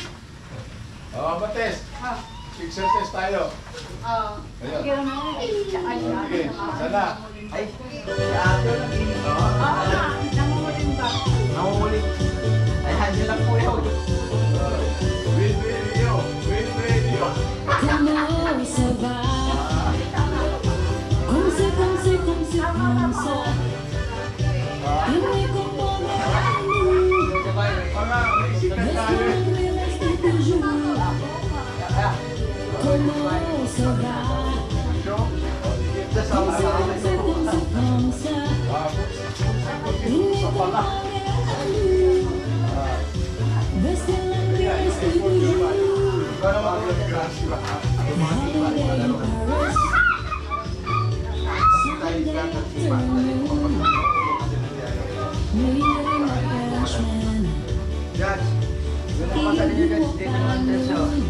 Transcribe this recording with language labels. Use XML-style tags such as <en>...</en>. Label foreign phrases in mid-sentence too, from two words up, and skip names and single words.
<tl>Oh, Bates. Exercise tayo. Ayan. Sige, sana. Ay, si ate lang yun. Nangunguling ba? Nangungulit. Ay, handle lang po yun. Win radio. Win radio.</tl> <fr>Comment ça va? Comme c'est, comme c'est, comme c'est, comme ça. Il me comprend</fr> <tl>Mga Mexican tayo.</tl> <fr>Comment ça va? Comme c'est, comme c'est, comme c'est, comme ça. Il me comprend Restez là, restez toujours.</fr> <tl>Judge, yun ang pasali niyo guys. Dito naman din siya.</tl>